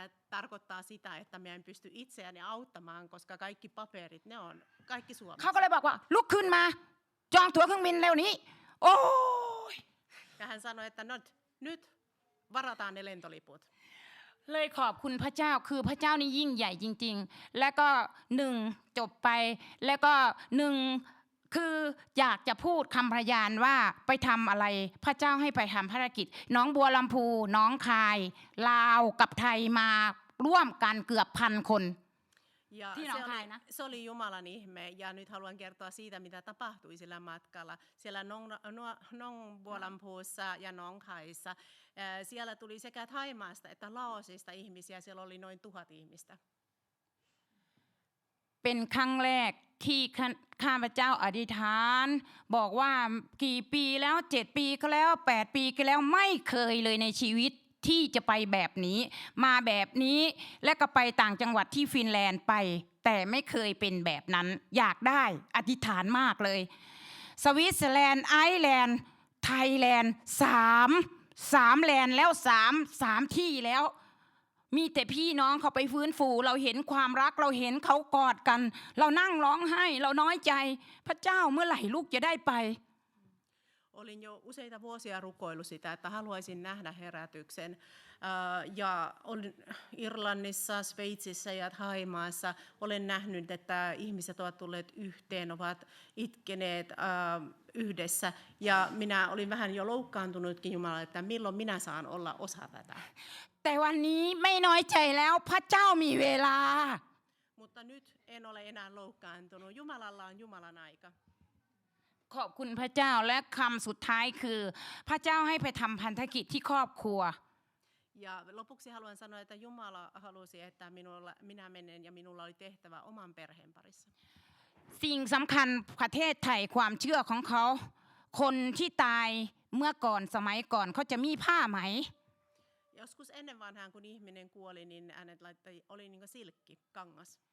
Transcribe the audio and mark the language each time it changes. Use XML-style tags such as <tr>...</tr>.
<fi>tarkoittaa sitä, että minä en pysty itseäni auttamaan, koska kaikki paperit, ne on kaikki suomeksi.</fi> <th>เขาก็เลยบอกว่าลุกขึ้นมาจองตั๋วเครื่องบินเร็วนี้โอ้ย</th> <fi>Ja hän sanoi, että nyt varataan ne lentoliput.</fi> <th>เลยขอบคุณพระเจ้าคือพระเจ้านี่ยิ่งใหญ่จริงๆและก็หนึ่งจบไปแล้วก็หนึ่งคืออยากจะพูดคำพยานว่าไปทำอะไรพระเจ้าให้ไปทำภารกิจน้องบัวลำพูน้องคายลาวกับไทยมาร่วมกันเกือบ1,000 คน</th> <fi>Ja se oli Jumalan ihme, ja nyt haluan kertoa siitä, mitä tapahtui sillä matkalla. Siellä Nongbuolampuussa ja Nonghaissa, siellä tuli sekä Thaimaasta että Laosista ihmisiä, siellä oli noin 1000 ihmistä.</fi> <th>เป็นครั้งแรกที่ข้าพเจ้าอธิษฐานบอกว่ากี่ปีแล้ว7 ปีก็แล้ว8 ปีก็แล้วไม่เคยเลยในชีวิตที่จะไปแบบนี้มาแบบนี้และก็ไปต่างจังหวัดที่ฟินแลนด์ไปแต่ไม่เคยเป็นแบบนั้นอยากได้อธิษฐานมากเลยสวิตเซอร์แลนด์ไอร์แลนด์ไทยแลนด์3แลนด์แล้ว3ที่แล้ว มีแต่พี่น้องเขาไปฟื้นฟูเราเห็นความรักเราเห็นเขากอดกันเรานั่งร้องไห้เราน้อยใจพระเจ้าเมื่อไหร่ลูกจะได้ไป</th> <fi>Olin jo useita vuosia rukoillut sitä, että haluaisin nähdä herätyksen. Ja olin Irlannissa, Sveitsissä ja Thaimaassa. Olen nähnyt, että ihmiset ovat tulleet yhteen, ovat itkeneet yhdessä. Ja minä olin vähän jo loukkaantunutkin Jumalalle, että milloin minä saan olla osa tätä.</fi> <th>แต่วันนี้ไม่น้อยใจแล้วพระเจ้ามีเวลา</th> <fi>Mutta nyt en ole enää loukkaantunut. Jumalalla on Jumalan aika.</fi> <th>ขอบคุณพระเจ้าและคำสุดท้ายคือพระเจ้าให้ไปทำพันธกิจที่ครอบครัว</th> <fi>Ja lopuksi haluan sanoa, että Jumala halusi, että minä menen ja minulla oli tehtävä oman perheen parissa.</fi> <th>สิ่งสำคัญประเทศไทยความเชื่อของเขาคนที่ตายเมื่อก่อนสมัยก่อนเขาจะมีผ้าไหม</th> <fi>Joskus ennen vanhaan, kun ihminen kuoli, niin hänet oli niin kuin silkki, kangas.</fi>